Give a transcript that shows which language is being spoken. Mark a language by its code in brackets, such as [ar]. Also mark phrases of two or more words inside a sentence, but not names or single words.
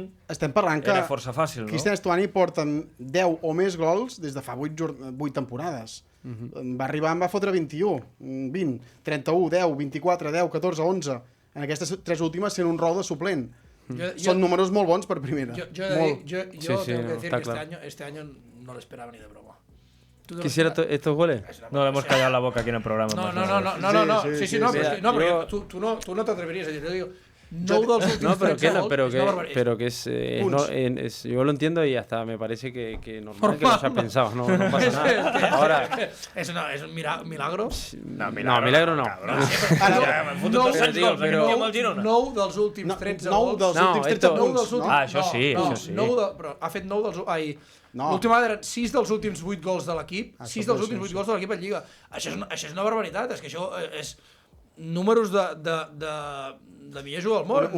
[ca] estem parlant que era força fàcil, no? Cristian Estuani porta 10 o més gols des de fa 8 temporades. Va arribar, em va fotre 21, 20, 31, 10, 24, 10, 14, 11. En aquestes 3 últimes sent un rol de suplent. Són números molt bons per primera. [es] Yo tengo que decir que este año no lo esperaba ni de broma. ¿Quisiera estos goles? No le hemos callado la boca aquí en el programa. No. Sí, pero tú no te atreverías a decir, yo digo, [ca] no dels últims 13 gols, [es] pero que es yo lo entiendo y hasta me parece que normal que lo hayas pensado, no pasa nada. Ahora es un milagro. No, milagro no. [ca] Nou dels últims 13 gols. Això sí. Però ha fet 9 dels... L'última vegada eren 6 dels últims 8 gols de l'equip, 6 dels últims 8 gols de l'equip en Lliga. Això és una barbaritat, és que això és números de millor jugador del món.